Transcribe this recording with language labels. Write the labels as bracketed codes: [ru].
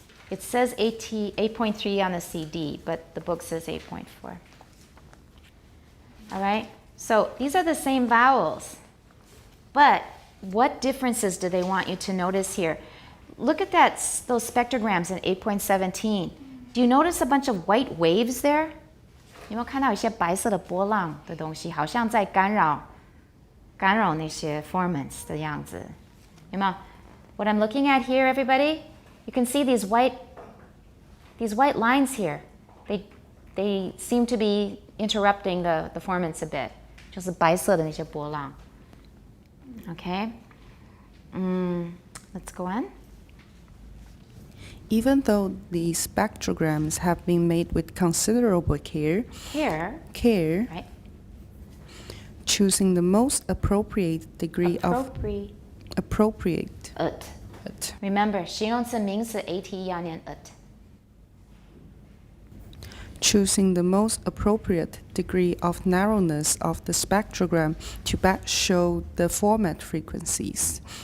[en] It says 8.3 on the CD, but the book says 8.4. All right? So these are the same vowels. But what differences do they want you to notice here? Look at those spectrograms in 8.17. Do you notice a bunch of white waves there? [zh] 有没有看到一些白色的波浪的东西，好像在干扰那些 formants 的样子？有没有？ [en] What I'm looking at here, everybody, you can see these white lines here. They seem to be interrupting the formants a bit. [zh] 就是白色的那些波浪。Okay. [en] Let's go on. Even though these spectrograms have been made with considerable care, Right. choosing the most appropriate degree of appropriate. Remember, [zh] 形容词名词 at 要念 at. [en] Choosing the most appropriate degree of narrowness of the spectrogram to best show the format frequencies.